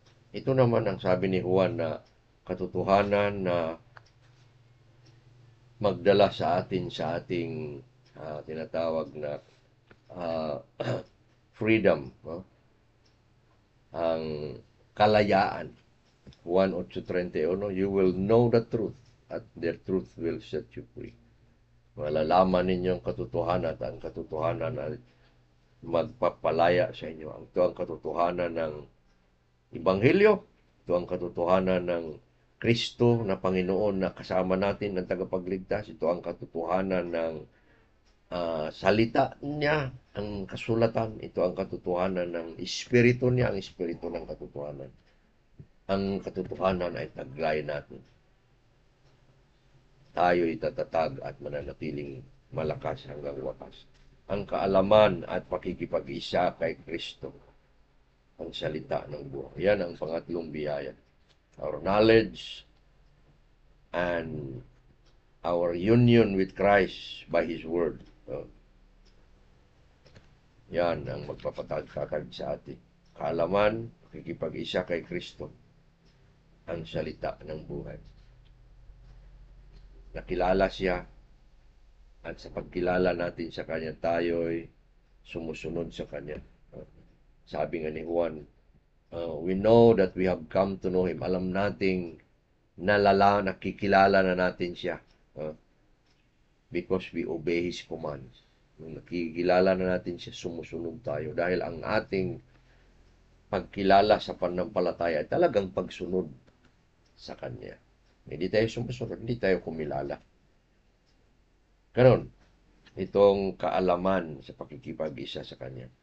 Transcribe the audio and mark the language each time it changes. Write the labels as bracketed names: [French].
[Filipino] Ito naman ang sabi ni Juan na katotohanan na magdala sa atin sa ating tinatawag na freedom, no? Ang kalayaan. [English] Juan 8:31, you will know the truth at the truth will set you free. [Filipino] Malalaman ninyo ang katotohanan at ang katotohanan ay magpapalaya sa inyo. Ito ang katotohanan ng Ebanghelyo. Ito ang katotohanan ng Kristo na Panginoon na kasama natin ng tagapagligtas. Ito ang katotohanan ng salita niya, ang kasulatan. Ito ang katotohanan ng Espiritu niya, ang Espiritu ng katotohanan. Ang katotohanan ay taglay natin. Tayo'y tatatag at mananatiling malakas hanggang wakas. Ang kaalaman at pakikipag-isa kay Kristo, ang salita ng buhay. Yan ang pangatlong biyaya. [English] Our knowledge and our union with Christ by His Word. [Filipino] Yan ang magpapatag-tatag sa atin. Kaalaman, pakikipag-isa kay Kristo, ang salita ng buhay. Nakilala siya, at sa pagkilala natin sa Kanya, tayo'y sumusunod sa Kanya. Sabi nga ni Juan, [English] we know that we have come to know Him. [Filipino] Alam nating nakikilala na natin siya. [English] Because we obey His commands. [Filipino] Nung nakikilala na natin siya, sumusunod tayo. Dahil ang ating pagkilala sa pananampalataya ay talagang pagsunod sa Kanya. Hindi tayo sumusunod, hindi tayo kumilala. Ganon, itong kaalaman sa pakikipag-isa sa Kanya.